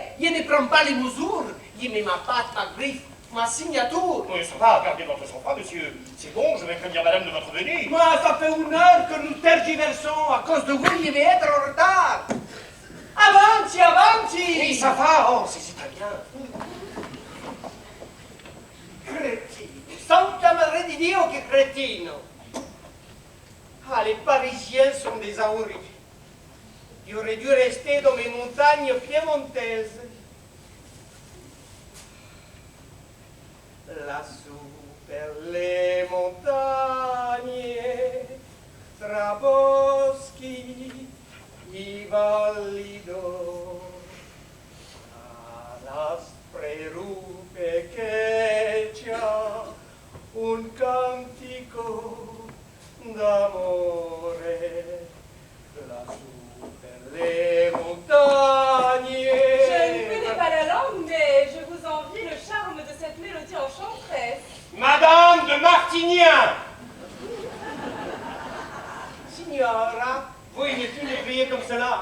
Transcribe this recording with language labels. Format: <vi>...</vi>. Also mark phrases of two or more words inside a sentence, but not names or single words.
<fr>Je ne prends pas les mesures! Je mets ma patte, ma griffe, ma signature! Oui, ça va, gardez votre sang-froid, monsieur. C'est bon, je vais prévenir madame de votre venue. Moi, ça fait 1 heure que nous tergiversons. À cause de vous, je vais être en retard!</fr> <it>Avanti, avanti!</it> <fr>Oui, ça va, oh, c'est italien.</fr> <it>Cretino! Santa Madre di Dio, che cretino!</it> <fr>Ah, les Parisiens sont des ahouris. J'aurais dû rester dans mes montagnes piémontaises.</fr> <it>Lassù per le montagne, tra boschi, i valli d'oro, all'aspre rupe che c'ha un cantico d'amore. Lassù per le montagne.</it> <fr>Je ne connais pas la langue, mais je vous envie le charme de cette mélodie enchanteresse. Madame de Martignan. Signora, vous inutile de crier comme cela.</fr>